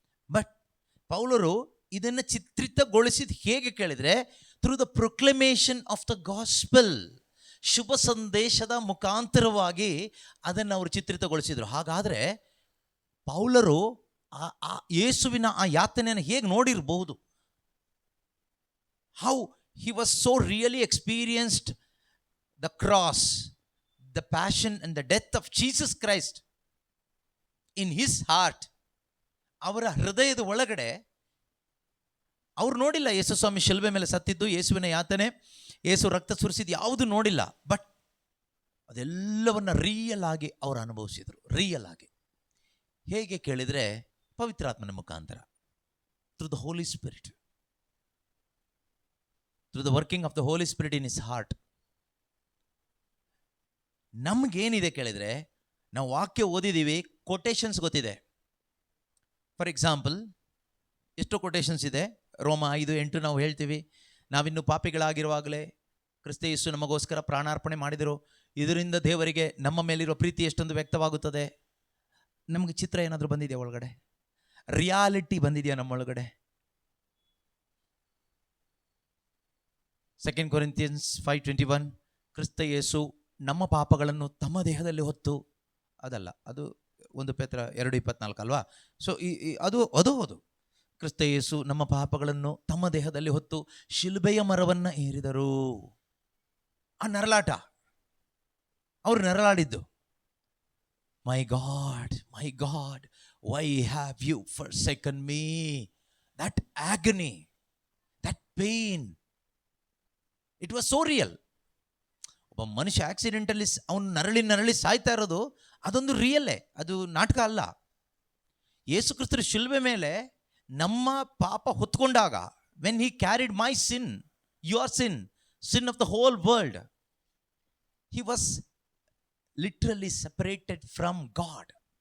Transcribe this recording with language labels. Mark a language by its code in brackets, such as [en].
[kn] But ಪೌಲರು ಇದನ್ನು ಚಿತ್ರಿತಗೊಳಿಸಿದ ಹೇಗೆ ಕೇಳಿದರೆ, [en] through the proclamation of the gospel, [kn] ಶುಭ ಸಂದೇಶದ ಮುಖಾಂತರವಾಗಿ ಅದನ್ನು ಅವರು ಚಿತ್ರಿತಗೊಳಿಸಿದರು. ಹಾಗಾದರೆ ಪೌಲರು ಆ ಯೇಸುವಿನ ಆ ಯಾತನೆಯನ್ನು ಹೇಗೆ ನೋಡಿರಬಹುದು? [en] How he was so really experienced the cross, the passion and the death of Jesus Christ in his heart. [kn] ಅವರ ಹೃದಯದ ಒಳಗಡೆ ಅವ್ರು ನೋಡಿಲ್ಲ ಯೇಸು ಸ್ವಾಮಿ ಶಿಲುಬೆ ಮೇಲೆ ಸತ್ತಿದ್ದು, ಯೇಸುವಿನ ಯಾತನೆ, ಯೇಸು ರಕ್ತ ಸುರಿಸಿದ್ದು ಯಾವುದು ನೋಡಿಲ್ಲ. ಬಟ್ ಅದೆಲ್ಲವನ್ನ ರಿಯಲ್ ಆಗಿ ಅವರು ಅನುಭವಿಸಿದರು. ರಿಯಲ್ ಆಗಿ ಹೇಗೆ ಕೇಳಿದರೆ, ಪವಿತ್ರಾತ್ಮನ ಮುಖಾಂತರ, [en] through the Holy Spirit, through the working of the Holy Spirit in his heart. [kn] ನಮಗೇನಿದೆ ಕೇಳಿದ್ರೆ, ನಾವು ವಾಕ್ಯ ಓದಿದ್ದೀವಿ, ಕೊಟೇಶನ್ಸ್ ಗೊತ್ತಿದೆ. [en] for example, [kn] ಎಷ್ಟು ಕೊಟೇಶನ್ಸ್ ಇದೆ? ರೋಮ 5:8 ನಾವು ಹೇಳ್ತೀವಿ, ನಾವಿನ್ನು ಪಾಪಿಗಳಾಗಿರುವಾಗಲೇ ಕ್ರಿಸ್ತ ಯೇಸು ನಮಗೋಸ್ಕರ ಪ್ರಾಣಾರ್ಪಣೆ ಮಾಡಿದರು, ಇದರಿಂದ ದೇವರಿಗೆ ನಮ್ಮ ಮೇಲಿರೋ ಪ್ರೀತಿ ಎಷ್ಟೊಂದು ವ್ಯಕ್ತವಾಗುತ್ತದೆ. ನಮಗೆ ಚಿತ್ರ ಏನಾದರೂ ಬಂದಿದೆಯಾ ಒಳಗಡೆ? ರಿಯಾಲಿಟಿ ಬಂದಿದೆಯಾ ನಮ್ಮೊಳಗಡೆ? 2 Corinthians 5:21, ಕ್ರಿಸ್ತ ಯೇಸು ನಮ್ಮ ಪಾಪಗಳನ್ನು ತಮ್ಮ ದೇಹದಲ್ಲಿ ಹೊತ್ತು, ಅದಲ್ಲ, ಅದು 1 ಪೇತ್ರ 2:24 ಅಲ್ವಾ? ಸೊ ಅದು ಹೌದು. ಕ್ರಿಸ್ತ ಯೇಸು ನಮ್ಮ ಪಾಪಗಳನ್ನು ತಮ್ಮ ದೇಹದಲ್ಲಿ ಹೊತ್ತು ಶಿಲುಬೆಯ ಮರವನ್ನು ಏರಿದರು. ಆ ನರಳಾಟ, ಅವರು ನರಳಾಡಿದ್ದು, [en] My God why have you forsaken me. That agony, that pain, it was so real. [kn] ಒಬ್ಬ ಮನುಷ್ಯ ಆಕ್ಸಿಡೆಂಟಲ್ಲಿ ಅವನು ನರಳಿ ಸಾಯ್ತಾ ಇರೋದು, ಅದೊಂದು ರಿಯಲ್ಲೇ, ಅದು ನಾಟಕ ಅಲ್ಲ. ಯೇಸು ಕ್ರಿಸ್ತರು ಶಿಲುಬೆ ಮೇಲೆ ನಮ್ಮ ಪಾಪ ಹೊತ್ಕೊಂಡಾಗ, [en] When he carried my sin, your sin of the whole world, he was literally separated from God.